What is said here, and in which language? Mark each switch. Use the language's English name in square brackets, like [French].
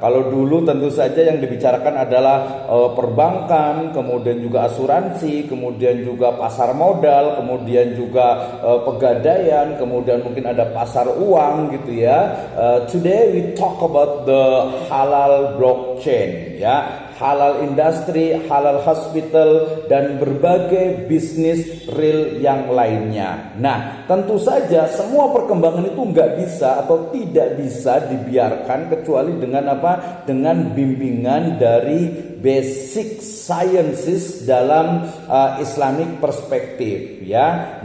[Indonesian] Kalau dulu tentu saja yang dibicarakan adalah perbankan, kemudian juga asuransi, kemudian juga pasar modal, kemudian juga pegadaian, kemudian mungkin ada pasar uang gitu ya. [English] Today we talk about the halal blockchain ya. [Indonesian] Halal industri, halal hospital, dan berbagai bisnis real yang lainnya. Nah, tentu saja semua perkembangan itu nggak bisa atau tidak bisa dibiarkan kecuali dengan apa? Dengan bimbingan dari basic sciences dalam Islamic perspektif ya.